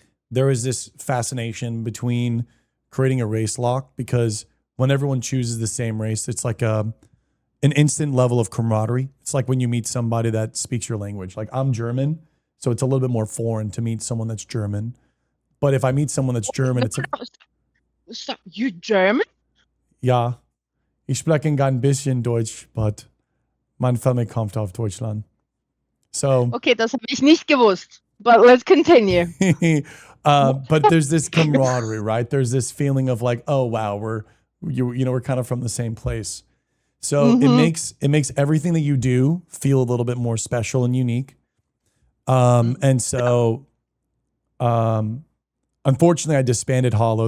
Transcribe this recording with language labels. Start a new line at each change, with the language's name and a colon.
English: There is this fascination between creating a race lock because when everyone chooses the same race, it's like an instant level of camaraderie. It's like when you meet somebody that speaks your language. Like I'm German, so it's a little bit more foreign to meet someone that's German. But if I meet someone that's German, No, it's a no, stop. You German?
German: ja, ich spreche ein bisschen Deutsch,
English: but
German: meine Family kommt auf Deutschland.
English: So,
German: Okay, das habe ich nicht gewusst.
English: But let's continue. but there's this camaraderie, right? There's this feeling of like, oh wow, we're kind of from the same place. So Mhm. it makes everything that you do feel a little bit more special and unique. Mhm. And so, um, unfortunately, I disbanded Hollow.